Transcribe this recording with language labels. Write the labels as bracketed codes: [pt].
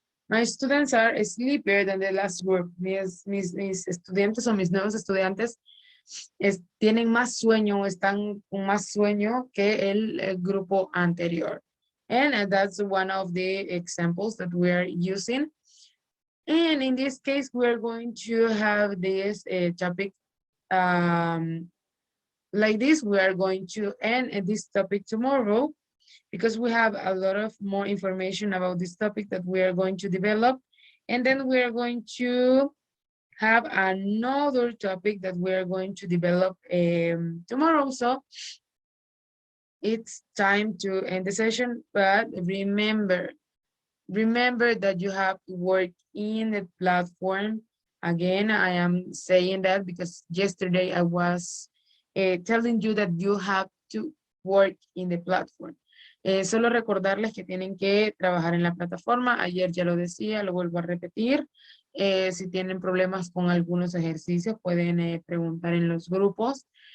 [en] My students are sleepier than the last group. [es] Mis estudiantes o mis nuevos estudiantes tienen más sueño, están con más sueño que el grupo anterior. [en] And that's one of the examples that we're using. And in this case, we're going to have this topic like this. We are going to end this topic tomorrow because we have a lot of more information about this topic that we are going to develop. And then we are going to have another topic that we are going to develop tomorrow. So it's time to end the session, but remember that you have to work in the platform. Again, I am saying that because yesterday I was telling you that you have to work in the platform. [es] Solo recordarles que tienen que trabajar en la plataforma. Ayer ya lo decía, lo vuelvo a repetir. Si tienen problemas con algunos ejercicios, pueden preguntar en los grupos.